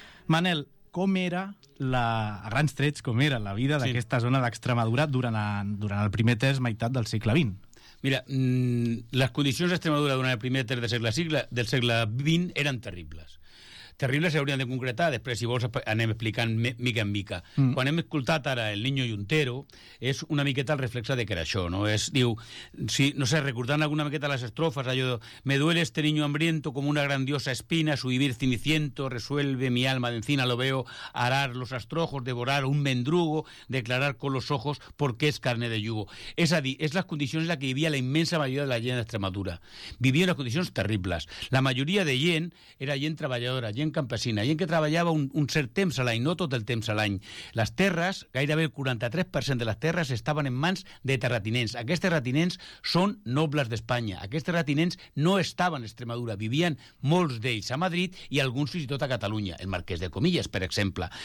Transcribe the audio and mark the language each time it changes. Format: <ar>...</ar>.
<ca>Manel, com era, a grans trets, com era la vida d'aquesta zona d'Extremadura durant el primer terç meitat del segle XX? Mira, les condicions d'Extremadura durant el primer terç del segle XX eren terribles. Terribles s'haurien de concretar, després, si vols, anem explicant mica en mica. Mm. Quan hem escoltat ara El Niño Juntero, és una miqueta el reflex de que era això, no? És, diu, si, no sé, recordant alguna miqueta les estrofes, allò,</ca> <es>me duele este niño hambriento como una grandiosa espina, su vivir ciniciento, resuelve mi alma de encina, lo veo arar los astrojos, devorar un mendrugo, declarar con los ojos porque es carne de yugo. Es así, es las condiciones en las que vivía la inmensa mayoría de la gente de Extremadura. Vivía en las condiciones terribles.</es> <ca>La mayoría de gent era gent treballadora, gent campesina, gent que treballava un cert temps a l'any, no tot el temps a l'any. Les terres, gairebé el 43% de les terres, estaven en mans de terratinents. Aquests terratinents són nobles d'Espanya. Aquests terratinents no estaven a Extremadura, vivien molts d'ells a Madrid i alguns fins i tot a Catalunya, el marquès de Comillas, per exemple.</ca>